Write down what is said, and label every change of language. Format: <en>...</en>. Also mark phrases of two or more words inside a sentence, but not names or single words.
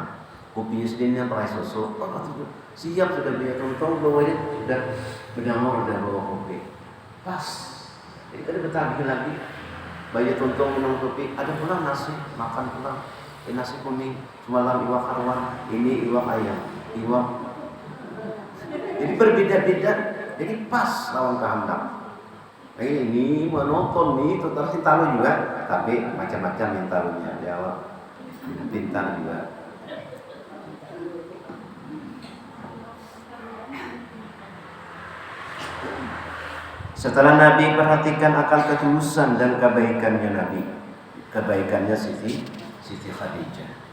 <bjn>Kopinya sendirinya pakai susu. Siap sudah biar tontong bawanya sudah bawa kopi. Pas. Jadi kada betagi lagi. Banyak tontong minum kopi. Ada pula nasi makan pula. Nasi kuning semalam iwak karwan, ini iwak ayam, iwak. Jadi berbeda-beda. Jadi pas lawan kehendak. Ini monoton nih, itu terus tahu juga, tapi macam-macam yang taruhnya jawab, pintar juga.</bjn> <id>Setelah Nabi perhatikan akan ketulusan dan kebaikannya Nabi, kebaikannya Siti Khadijah.</id>